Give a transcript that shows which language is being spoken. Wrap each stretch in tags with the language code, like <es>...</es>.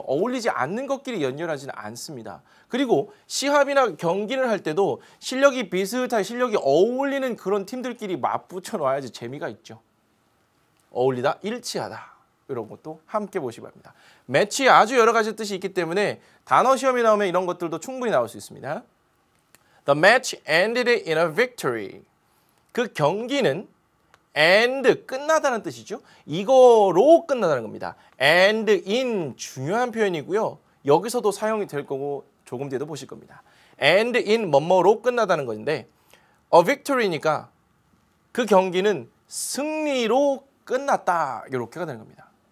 <ko>어울리지 않는 것끼리 연결하지는 않습니다. 그리고 시합이나 경기를 할 때도 실력이 비슷하게 실력이 어울리는 그런 팀들끼리 맞붙여 놔야지 재미가 있죠. 어울리다, 일치하다. 이런 것도 함께 보시기 바랍니다. 매치에 아주 여러 가지 뜻이 있기 때문에 단어 시험이 나오면 이런 것들도 충분히 나올 수 있습니다.</ko> <en>The match ended in a victory.</en> <ko>그 경기는 end, 끝나다는 뜻이죠. 이거로 끝나다는 겁니다. end in, 중요한 표현이고요. 여기서도 사용이 될 거고 조금 뒤에도 보실 겁니다. end in 뭐뭐로 끝나다는 건데 a victory니까 그 경기는 승리로 끝났다. 이렇게가 되는 겁니다.</ko>